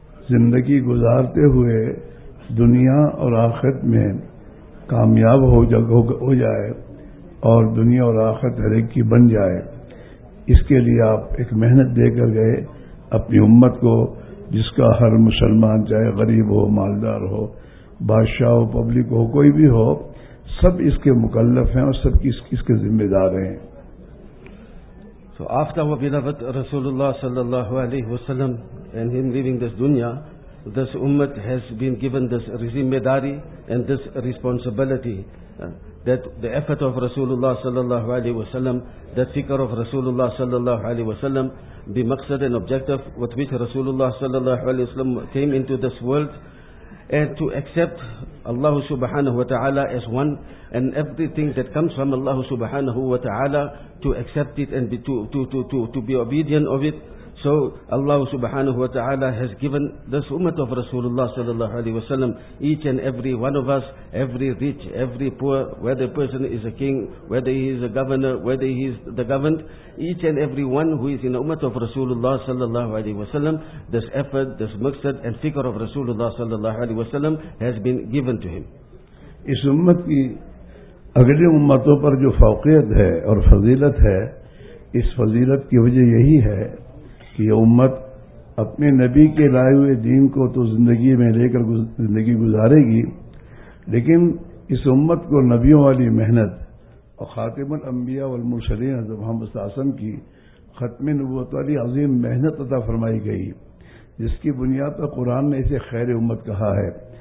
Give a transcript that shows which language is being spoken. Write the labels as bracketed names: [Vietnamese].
[Urdu] زندگی گزارتے ہوئے دنیا اور آخرت میں کامیاب ہو جائے اور دنیا اور آخرت ہر ایک کی بن جائے، اس کے لیے آپ ایک محنت دے کر گئے اپنی امت کو، جس کا ہر مسلمان، چاہے غریب ہو، مالدار ہو، بادشاہ ہو، پبلک ہو، کوئی بھی ہو، سب اس کے مکلف ہیں اور سب اس کے ذمہ دار ہیں. [English] So after beloved Rasulullah sallallahu alayhi wa sallam and him leaving this dunya, this ummah has been given this zimmedari and this responsibility that the effort of Rasulullah sallallahu alayhi wa sallam, that fikr of Rasulullah sallallahu alayhi wa sallam, the maqsad and objective with which Rasulullah sallallahu alayhi wa sallam came into this world, and to accept Allah subhanahu wa ta'ala as one, and everything that comes from Allah subhanahu wa ta'ala, to accept it and to be obedient of it. So Allah subhanahu wa ta'ala has given this ummah of Rasulullah sallallahu alayhi wa sallam, each and every one of us, every rich, every poor, whether a person is a king, whether he is a governor, whether he is the governed, each and every one who is in the ummah of Rasulullah sallallahu alayhi wa sallam, this effort, this maqsad and fikr of Rasulullah sallallahu alayhi wa sallam has been given to him. [Urdu] اس امت کی اگلی امتوں پر جو فوقیت ہے اور فضیلت ہے, اس فضیلت کی وجہ یہی ہے کہ یہ امت اپنے نبی کے لائے ہوئے دین کو تو زندگی میں لے کر زندگی گزارے گی, لیکن اس امت کو نبیوں والی محنت اور خاتم الانبیاء والمرسلین حضرت محمد صلی اللہ علیہ وسلم کی ختم نبوت والی عظیم محنت عطا فرمائی گئی, جس کی بنیاد پر قرآن نے اسے خیر امت کہا ہے.